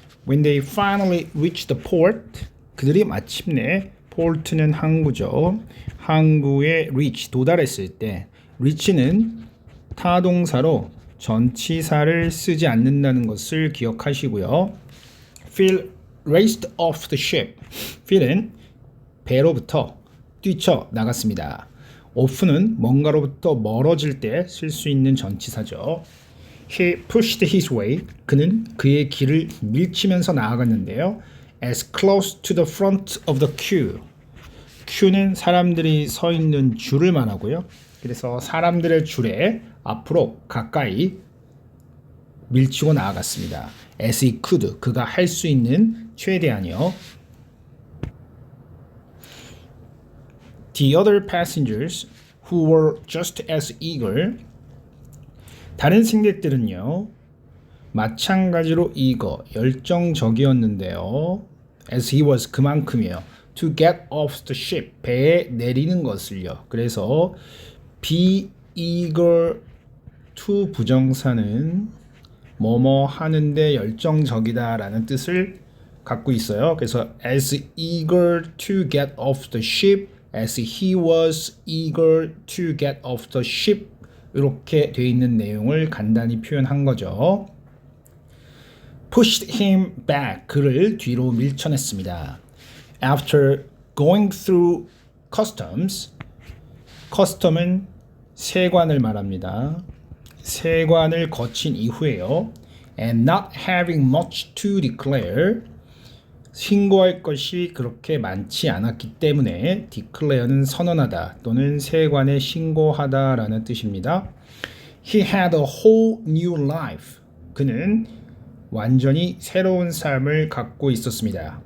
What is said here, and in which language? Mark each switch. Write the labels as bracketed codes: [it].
[en] When they finally reached the port, [ko] 그들이 마침내 port는 항구죠. 항구에 reach, 도달했을 때 reach는 타동사로 전치사를 쓰지 않는다는 것을 기억하시고요. [en] Phil raced off the ship. [ko] Phil은 배로부터 뛰쳐 나갔습니다. off는 뭔가로부터 멀어질 때 쓸 수 있는 전치사죠. [en] He pushed his way. [ko] 그는 그의 길을 밀치면서 나아갔는데요. [en] As close to the front of the queue. [ko] queue는 사람들이 서 있는 줄을 말하고요. 그래서 사람들의 줄에 앞으로 가까이 밀치고 나아갔습니다. [en] As he could. [ko] 그가 할 수 있는 최대한이요. [en] The other passengers who were just as eager. [ko] 다른 승객들은요. 마찬가지로 열정적이었는데요. [en] As he was [ko] 그만큼이에요. [en] To get off the ship. [ko] 배에 내리는 것을요. 그래서 be eager to 부정사는 뭐뭐 하는데 열정적이다 라는 뜻을 갖고 있어요. 그래서 [en] as eager to get off the ship, as he was eager to get off the ship [ko] 이렇게 돼 있는 내용을 간단히 표현한 거죠. [en] pushed him back. [ko] 그를 뒤로 밀쳐냈습니다. [en] After going through customs. [ko] custom은 세관을 말합니다. 세관을 거친 이후에요. [en] And not having much to declare. [ko] 신고할 것이 그렇게 많지 않았기 때문에 declare는 선언하다 또는 세관에 신고하다 라는 뜻입니다. [en] He had a whole new life. [ko] 그는 완전히 새로운 삶을 갖고 있었습니다.